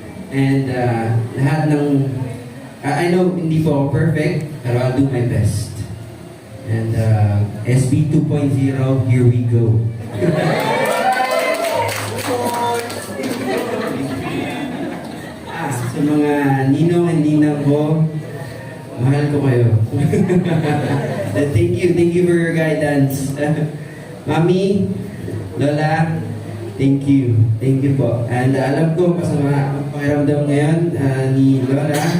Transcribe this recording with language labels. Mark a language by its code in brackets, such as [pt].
[en] And [tl] lahat ng [en] I know [tl] hindi po ako [en] perfect, [tl] pero [en] I'll do my best. And SB 2.0, here we go. [tl] Sa mga ninong and ninang ko, mahal ko kayo. [en] Thank you for your guidance. Mami, Lola, thank you. Thank you [tl] po. And alam ko, masama ang pakiramdam ngayon ni Lola.